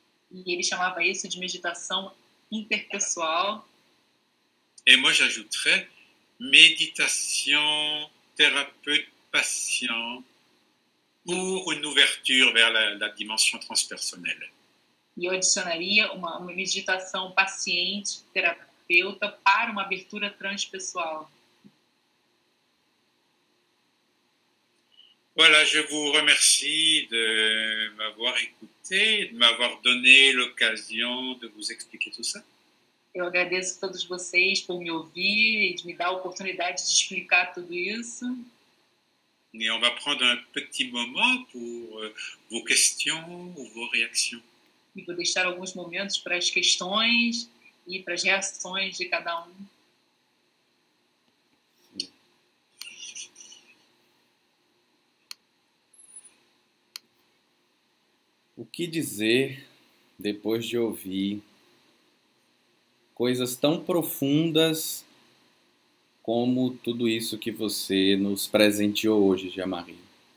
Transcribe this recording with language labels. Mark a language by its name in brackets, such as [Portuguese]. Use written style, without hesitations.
[Portuguese] E ele chamava isso de meditação interpessoal. [French] Et moi, j'ajouterais méditation thérapeute-patient pour une ouverture vers la dimension transpersonnelle. [Portuguese] E eu adicionaria uma meditação paciente-terapeuta para uma abertura transpessoal. [French] Voilà, je vous remercie de m'avoir écouté, de m'avoir donné l'occasion de vous expliquer tout ça. [Portuguese] Eu agradeço a todos vocês por me ouvir e de me dar a oportunidade de explicar tudo isso. [French] Et on va prendre un petit moment pour vos questions ou vos réactions. [Portuguese] E vou deixar alguns momentos para as questões e para as reações de cada um. O que dizer depois de ouvir coisas tão profundas como tudo isso que você nos presenteou hoje, Jean-Marie?